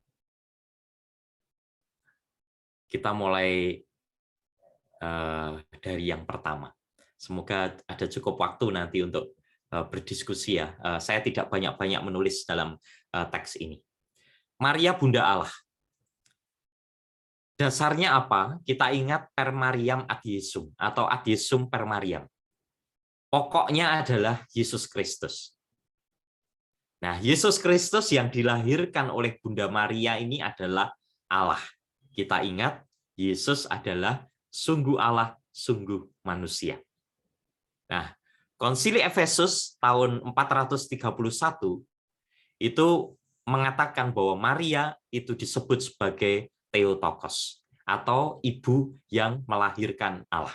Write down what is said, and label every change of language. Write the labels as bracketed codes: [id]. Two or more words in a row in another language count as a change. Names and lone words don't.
[id] Kita mulai dari yang pertama. Semoga ada cukup waktu nanti untuk berdiskusi ya. Saya tidak banyak-banyak menulis dalam teks ini. Maria Bunda Allah. Dasarnya apa? Kita ingat [la] per Mariam ad Jesum [id] atau [la] ad Jesum per Mariam. [id] Pokoknya adalah Yesus Kristus. Nah, Yesus Kristus yang dilahirkan oleh Bunda Maria ini adalah Allah. Kita ingat, Yesus adalah sungguh Allah, sungguh manusia. Nah, Konsili Efesus tahun 431 itu mengatakan bahwa Maria itu disebut sebagai Theotokos atau ibu yang melahirkan Allah.